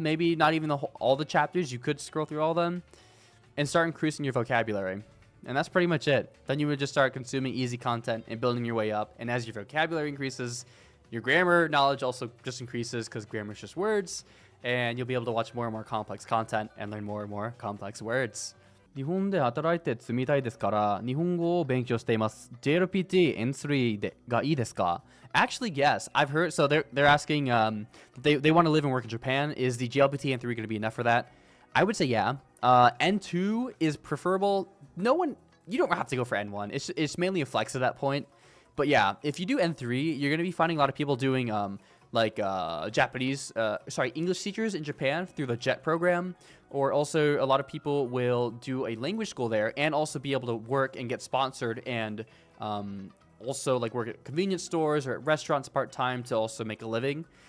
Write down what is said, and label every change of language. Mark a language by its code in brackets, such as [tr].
[en] Maybe not even all the chapters. You could scroll through all of them and start increasing your vocabulary. And that's pretty much it. Then you would just start consuming easy content and building your way up. And as your vocabulary increases, your grammar knowledge also just increases because grammar is just words. And you'll be able to watch more and more complex content and learn more and more complex words. [ja] 日本で働いて住みたいですから日本語を勉強しています。 JLPT N3 がいいですか? [en] Actually, yes. I've heard. So they're asking. They want to live and work in Japan. Is the JLPT N3 going to be enough for that? I would say yeah. N2 is preferable. You don't have to go for N1. It's mainly a flex at that point. But yeah, if you do N3, you're going to be finding a lot of people doing English teachers in Japan through the JET program, or also a lot of people will do a language school there and also be able to work and get sponsored and also like work at convenience stores or at restaurants part-time to also make a living.